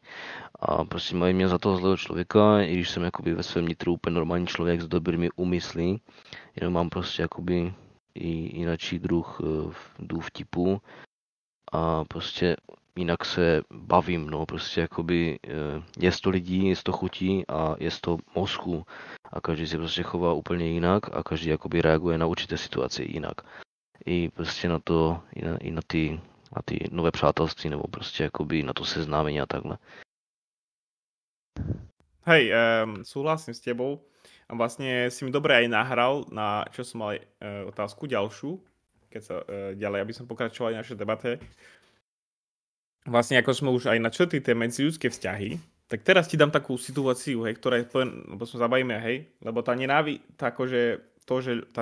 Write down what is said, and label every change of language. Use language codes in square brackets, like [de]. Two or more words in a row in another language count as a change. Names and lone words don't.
[cs] A prostě mají mě za toho zlého člověka, i když jsem jakoby ve svém nitru úplně normální člověk s dobrými úmysly, jenom mám prostě jakoby i jináčí druh vtipu a prostě jinak se bavím, no, prostě jakoby je to lidí, je to chutí a je to mozku a každý se prostě chová úplně jinak a každý jakoby reaguje na určité situace jinak. I prostě na to, i na ty nové přátelství nebo prostě jakoby na to seznámení a takhle. [sk] Hej, súhlasím s tebou. A vlastne si mi dobre aj nahral, na čo som mal otázku ďalšiu, keď sa ďalej, aby som pokračoval v našej debate. Vlastne ako sme už aj načrtli tie medziľudské vzťahy, tak teraz ti dám takú situáciu, hej, ktorá je, lebo sa zabavíme, hej, lebo tá akože to, že tá